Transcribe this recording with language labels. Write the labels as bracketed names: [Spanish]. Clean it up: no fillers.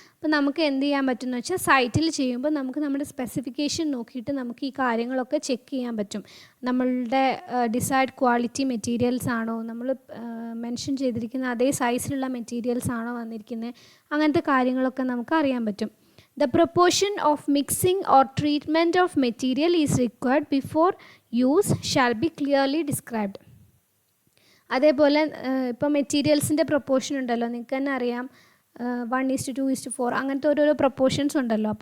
[Malayalam] അപ്പോൾ നമുക്ക് എന്ത് ചെയ്യാൻ പറ്റുമെന്ന് വെച്ചാൽ സൈറ്റിൽ ചെയ്യുമ്പോൾ നമുക്ക് നമ്മുടെ സ്പെസിഫിക്കേഷൻ നോക്കിയിട്ട് നമുക്ക് ഈ കാര്യങ്ങളൊക്കെ ചെക്ക് ചെയ്യാൻ പറ്റും. നമ്മളുടെ ഡിസൈഡ് ക്വാളിറ്റി മെറ്റീരിയൽസ് ആണോ, നമ്മൾ മെൻഷൻ ചെയ്തിരിക്കുന്ന അതേ സൈസിലുള്ള മെറ്റീരിയൽസ് ആണോ വന്നിരിക്കുന്നത്, അങ്ങനത്തെ കാര്യങ്ങളൊക്കെ നമുക്ക് അറിയാൻ പറ്റും. [English] The proportion of mixing or treatment of material is required before use shall be clearly described. [Malayalam] അതേപോലെ ഇപ്പോൾ മെറ്റീരിയൽസിൻ്റെ പ്രൊപ്പോർഷൻ ഉണ്ടല്ലോ, നിങ്ങൾക്ക് തന്നെ അറിയാം 1:2:4 അങ്ങനത്തെ ഓരോരോ പ്രൊപ്പോർഷൻസ് ഉണ്ടല്ലോ.